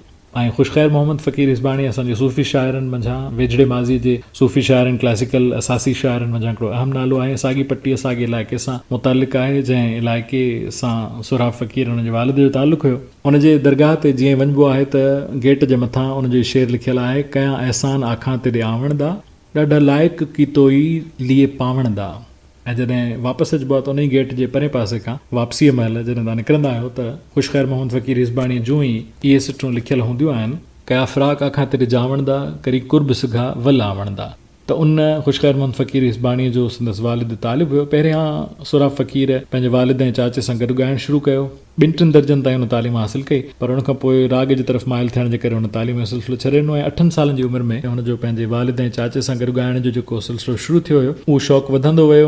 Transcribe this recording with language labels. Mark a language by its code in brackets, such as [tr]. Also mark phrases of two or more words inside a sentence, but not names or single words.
[sd] ऐं ख़ुशख़ैर मोहम्मद फ़क़ीर हिज़बाणी असांजे सूफ़ी शाइरनि मंझां, वेझड़े माज़ीअ जे सूफ़ी शाइरनि, क्लासिकल असासी शाइरनि मंझां हिकिड़ो अहम नालो आहे। साॻी पट्टी साॻे इलाइक़े सां मुतालिक़ आहे, जंहिं इलाइक़े सां सुरा फ़क़ीर हुनजे वालिद जो तालुक़ु हुयो। उनजे दरगाह ते जीअं वञिबो आहे त गेट जे मथां उनजो शेर लिखियलु आहे, [skr] کیا احسان آکھاں تیڈے آون دا, ݙاڈھا لائق کیتو ای لئے پاون دا. [sd] ऐं जॾहिं वापसि अचिबो आहे त उन ई गेट जे परे पासे खां वापसीअ महिल जॾहिं तव्हां निकिरंदा आहियो त ख़ुशख़ैर मोहम्मद फ़क़ीर हिज़बाणी जूं ई इहे सिटूं लिखियलु हूंदियूं आहिनि, [skr] کیا فراق آکھاں تیرے جاون دا، کری قرب سگھا ول آون دا. [sd] त उन ख़ुशख़ैर मोहम्मद फ़क़ीर हिज़बाणीअ जो संदसि वालिद तालिब हुयो। पहिरियां सुरा फ़क़ीर पंहिंजे वालिद ऐं चाचे सां गॾु ॻाइणु शुरू कयो। 2-3 दर्जनि ताईं हुन तालीम हासिलु कई, पर हुन खां पोइ राग जी तरफ़ माइल थियण जे करे हुन तालीम जो सिलसिलो छॾे ॾिनो। ऐं 8 सालनि जी उमिरि में हुनजो पंहिंजे वालिद ऐं चाचे सां गॾु ॻाइण जो जेको सिलसिलो शुरू थियो हुयो, उहो शौक़ु वधंदो वियो।